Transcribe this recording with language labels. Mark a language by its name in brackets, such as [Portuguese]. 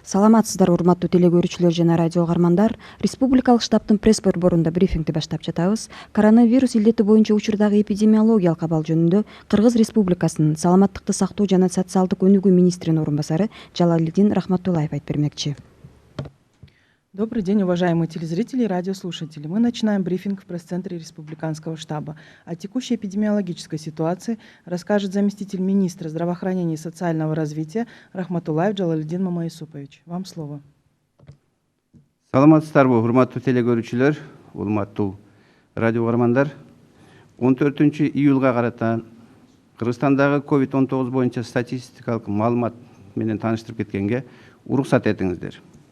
[Kyrgyz] Саламатсыздар урматтуу теле көрүүчүлөр жана радио угармандар. Республикалык штабтын пресс борборунда брифингди баштап жатабыз. Коронавирус илдети боюнча учурдагы эпидемиологиялык абал жөнүндө Кыргыз Республикасынын саламаттыкты сактоо жана социалдык өнүгүү министринин орун басары Жалалидин Рахматуллаев айтып бермекчи. [Russian] Добрый день, уважаемые телезрители и радиослушатели. Мы начинаем брифинг в пресс-центре Республиканского штаба. О текущей эпидемиологической ситуации расскажет заместитель министра здравоохранения и социального развития Рахматуллаев Жалалидин Мамаисупович. Вам слово. [Kyrgyz] Саламатсыздарбы, урматтуу теле көрүүчүлөр, урматтуу радио угармандар. 14 июлга карата Кыргызстандагы COVID-19 боюнча статистикалык маалымат менен тааныштырып кеткенге уруксат этиңиздер.